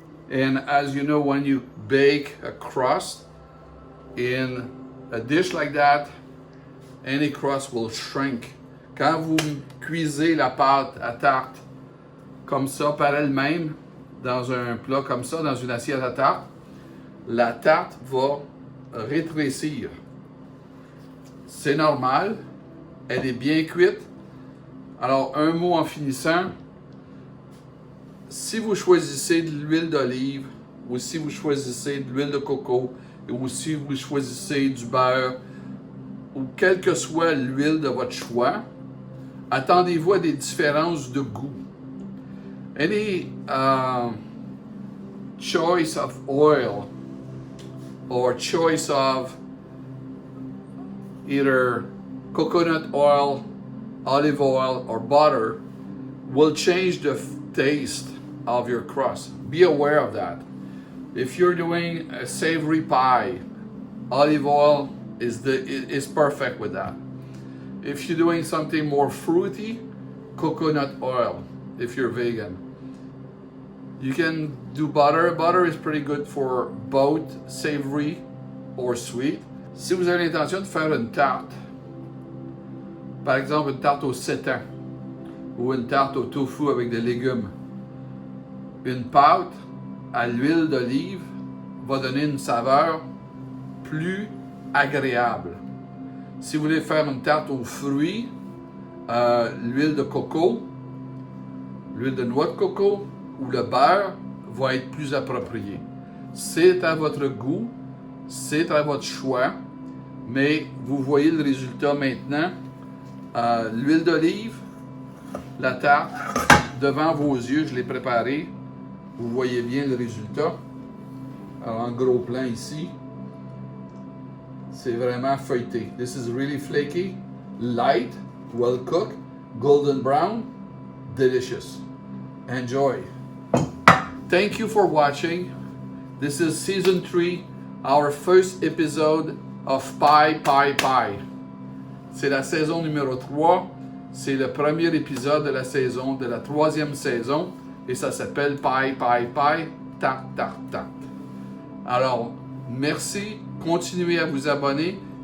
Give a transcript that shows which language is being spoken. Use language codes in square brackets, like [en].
[en] And as you know, when you bake a crust in a dish like that, any crust will shrink. [fr] Quand vous cuisez la pâte à tarte comme ça par elle-même, dans un plat comme ça, dans une assiette à tarte, la tarte va rétrécir. C'est normal, elle est bien cuite. Alors, un mot en finissant, si vous choisissez de l'huile d'olive, ou si vous choisissez de l'huile de coco, ou si vous choisissez du beurre, ou quelle que soit l'huile de votre choix, attendez-vous à des différences de goût. [en] Any choice of oil or choice of either coconut oil, olive oil, or butter will change the taste of your crust. Be aware of that. If you're doing a savory pie, olive oil is perfect with that. If you're doing something more fruity, coconut oil, if you're vegan. You can do butter. Butter is pretty good for both savory or sweet. [fr] Si vous avez l'intention de faire une tarte, par exemple une tarte au sétan ou une tarte au tofu avec des légumes, une pâte à l'huile d'olive va donner une saveur plus agréable. Si vous voulez faire une tarte aux fruits, l'huile de coco, l'huile de noix de coco ou le beurre va être plus approprié. C'est à votre goût, c'est à votre choix, mais vous voyez le résultat maintenant. L'huile d'olive, la tarte, devant vos yeux, je l'ai préparée. Vous voyez bien le résultat. Alors, en gros plan ici, c'est vraiment feuilleté. [en] This is really flaky, light, well cooked, golden brown, delicious. Enjoy. Thank you for watching. This is season 3, our first episode of Prépare. [fr] C'est la saison numéro 3. C'est le premier épisode de la saison, de la 3e saison. Et ça s'appelle Prépare, tarte, tarte, tarte. Alors, merci. Continuez à vous abonner.